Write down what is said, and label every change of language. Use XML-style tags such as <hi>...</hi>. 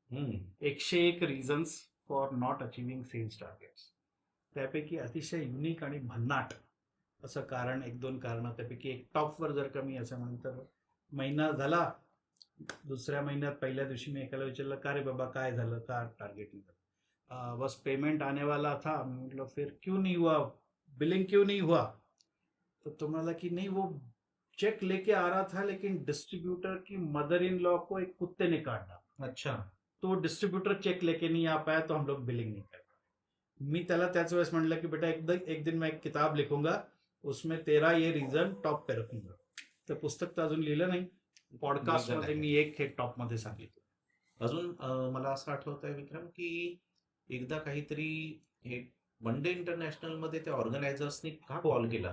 <en>101 reasons for not achieving sales targets.</en> <mr>त्यापैकी अतिशय unique आणि भन्नाट असं कारण, 1-2 कारणं, त्यापैकी एक टॉपवर जर का मी असं म्हणून तर महिना झाला, दुसऱ्या महिन्यात पहिल्या दिवशी मी एकाला विचारलं का रे बाबा काय झालं, का टार्गेट नाही झालं?</mr> <hi>बस पेमेंट आने वाला था. मैं मतलब फिर क्यों नहीं हुआ, बिलिंग क्यों नहीं हुआ? तो</hi> <mr>तो म्हणाला की</mr> <hi>नहीं वो चेक लेके आ रहा था लेकिन डिस्ट्रीब्यूटर की मदर इन लॉ को एक कुत्ते ने काट डाला. अच्छा. तो डिस्ट्रीब्यूटर चेक लेके नहीं आ पाया तो हम लोग बिलिंग नहीं कर पाए.</hi> <mr>मी त्याला त्याच वेळेस म्हणलं की</mr> <hi>बेटा एक दिन मैं एक किताब लिखूंगा, उसमें तेरा ये रीजन टॉप पे रखूंगा.</hi> <mr>तर पुस्तक तर अजून लिहिलं नाही, पॉडकास्ट मध्ये मी एक हे टॉप मध्ये सांगितलं. अजून मला असं आठवत आहे विक्रम की एकदा काहीतरी हे वन डे इंटरनॅशनल मध्ये त्या ऑर्गनायझर्सनी का कॉल केला?</mr>